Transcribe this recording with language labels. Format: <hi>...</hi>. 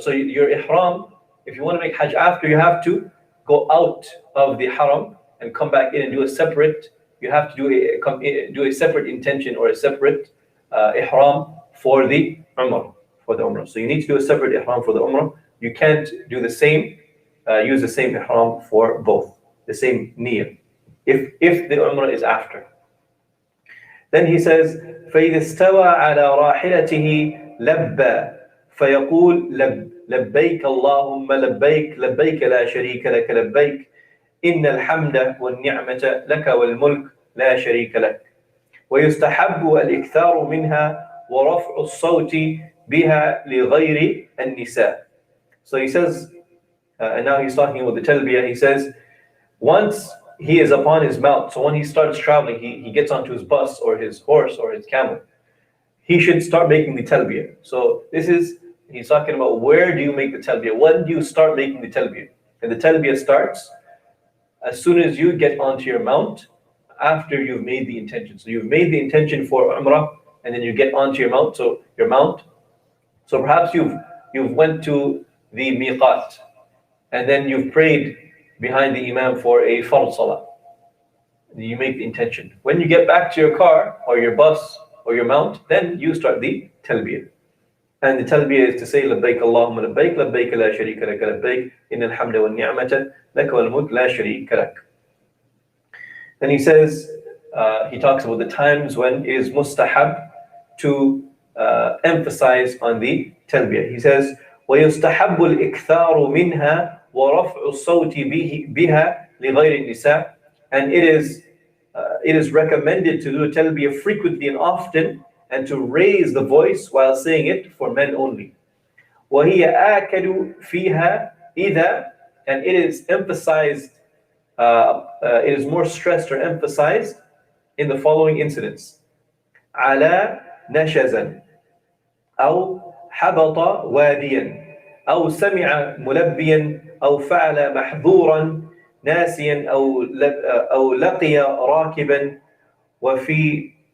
<en>So your Ihram, if you want to make Hajj after, you have to go out of the Haram and come back in and do a separate, you have to do a separate intention or a separate Ihram for the Umrah. So you need to do a separate Ihram for the Umrah. You can't do the same, use the same Ihram for both, the same niyyah, if the Umrah is after. Then he says,</en> <ar>فَإِذَا اسْتَوَى عَلَى رَاحِلَتِهِ لَبَّى فَيَقُولُ لبيك اللهم لبيك لبيك لا شريك لك لبيك إن الحمد والنعمة لك والملك لا شريك لك ويستحب الإكثار منها ورفع الصوت بها لغير النساء.</ar> <en>So he says, and now he's talking about the talbiyah, he says, once he is upon his mount, so when he starts traveling, he gets onto his bus or his horse or his camel, he should start making the talbiyah. So he's talking about where do you make the talbiyah, when do you start making the talbiyah. And the talbiyah starts as soon as you get onto your mount, after you've made the intention. So you've made the intention for Umrah, and then you get onto your mount. So perhaps you've went to the miqat, and then you've prayed behind the imam for a fard salah. You make the intention. When you get back to your car or your bus or your mount, then you start the talbiyah. And the talbiyah is to say,</en> <ar>لبيك اللهم لبيك لبيك لا شريك لك لبيك إن الحمد والنعمة لك والملك لا شريك لك.</ar> <en>Then he says, he talks about the times when it is mustahab to emphasize on the talbiyah. He says,</en> <ar>ويستحب الإكثار منها ورفع الصوت بها لغير النساء.</ar> <en>And it is recommended to do talbiyah frequently and often, and to raise the voice while saying it for men only.</en> <ar>وهي آكد فيها إذا,</ar> <en>and it is emphasized, it is more stressed or emphasized in the following incidents:</en> <ar>على نشزا أو حبط واديا أو سمع ملبيا أو فعل محظورا ناسيا أو لقي راكبا وفي</ar>